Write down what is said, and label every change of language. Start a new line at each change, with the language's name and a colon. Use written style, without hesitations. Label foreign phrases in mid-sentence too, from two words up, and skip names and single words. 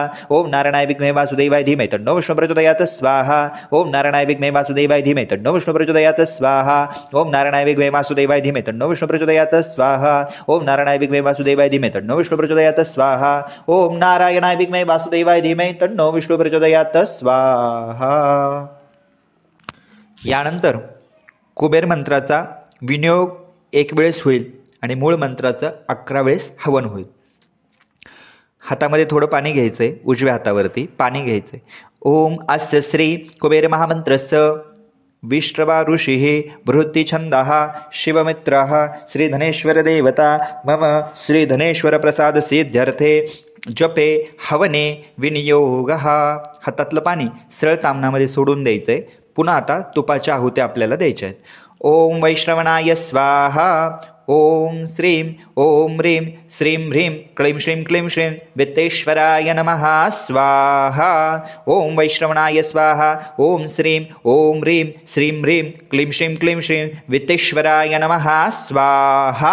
Sanskrit: ओम नारायणाय विद्महे वासुदेवाय धीमहि तन्नो विष्णु प्रचोदयात स्वाहा। ओम नारायणाय विद्महे वासुदेवाय धीमहि तन्नो विष्णु प्रचोदयात स्वाहा। ओम नारायणाय विद्महे वासुदेवाय धीमहि तन्नो विष्णु प्रचोदयात स्वाहा। ओम नारायणाय विद्महे वासुदेवाय धीमहि तन्नो विष्णु प्रचोदयात स्वाहा। ओम नारायणाय विद्महे वासुदेवाय धीमहि तन्नो विष्णु प्रचोदयात स्वाहा।
Marathi: यानंतर कुबेर मंत्राचा विनियोग 1 वेळेस होईल आणि मूळ मंत्राचं 11 वेळेस हवन होईल। हातामध्ये थोडं पाणी घ्यायचंय, उजव्या हातावरती पाणी घ्यायचंय।
Sanskrit: ओम अस्य श्री कुबेर महामंत्रस्य विश्रवा ऋषिः बृहत्तिछन्दः शिवमित्रः श्रीधनेश्वर देवता मम श्रीधनेश्वर प्रसाद सिद्ध्यर्थे जपे हवने विनियोगः।
Marathi: हातातलं पाणी सरळ तामणामध्ये सोडून द्यायचंय। पुन्हा आता तुपाच्या आहुत्या आपल्याला द्यायच्या आहेत।
Sanskrit: ओम वैश्रवणाय स्वाहा। ओम श्रीं ओम ह्रीं श्रीं ह्रीं क्लीं श्रीं क्लीं श्रीं वित्तेश्वराय नमः स्वाहा। ओम वैश्रवणाय स्वाहा। ओम श्रीं ओम ह्रीं श्रीं ह्रीं क्लीं श्रीं क्लीं श्रीं वित्तेश्वराय नमः स्वाहा।